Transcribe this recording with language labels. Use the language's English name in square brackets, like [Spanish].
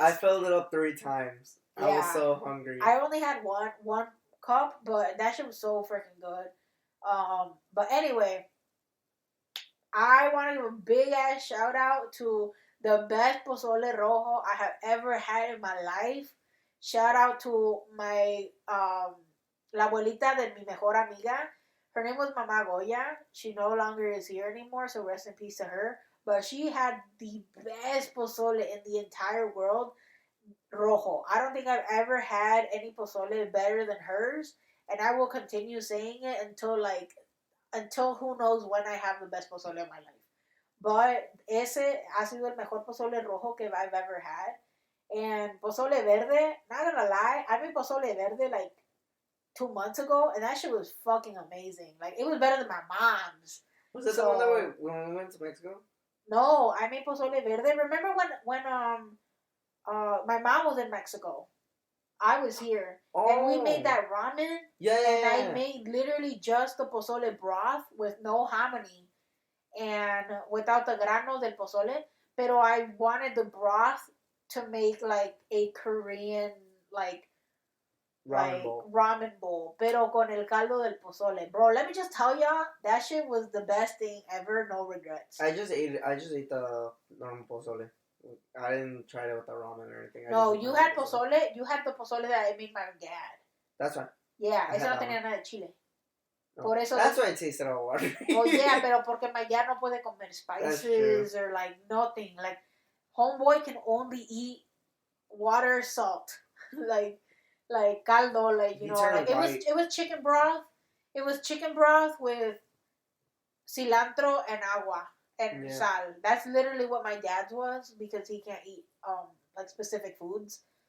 [English] I filled it up 3 times. Yeah. I was so hungry. I only had one cup, but that shit was so freaking good. But anyway, I want to give a big ass shout out to the best pozole rojo I have ever had in my life. Shout out to my [Spanish] la abuelita de mi mejor amiga. [English] Her name was Mama Goya. She no longer is here anymore, so rest in peace to her. But she had the best pozole in the entire world, rojo. I don't think I've ever had any pozole better than hers, and I will continue saying it until who knows when I have the best pozole of my life. [Spanish] But ese ha sido el mejor pozole rojo que [English] I've ever had. And pozole verde, not gonna lie, I made pozole verde like 2 months ago, and that shit was fucking amazing. Like, it was better than my mom's. Was that the one that when we went to Mexico? No, I made pozole verde. Remember when my mom was in Mexico? I was here, and we made that ramen. Yeah. I made literally just the pozole broth with no hominy and without the [Spanish] granos del pozole. [English] Pero I wanted the broth to make like a Korean ramen bowl, [Spanish] pero con el caldo del pozole. [English] Bro, let me just tell y'all, that shit was the best thing ever, no regrets. I just ate the normal pozole. I didn't try it with the ramen or anything. No, you had pozole. You had the pozole that I made my dad. That's right. [Spanish] Yeah, eso no tenía nada de chile. No. Por eso [English] that's why it tasted all watery. Oh yeah, [Spanish] pero porque [English] my dad [Spanish] no puede comer [English] spices or like nothing. Like, homeboy can only eat water, salt, like caldo, like, you know, like it was chicken broth. It was chicken broth with cilantro and agua and sal. That's literally what my dad's was because he can't eat like specific foods.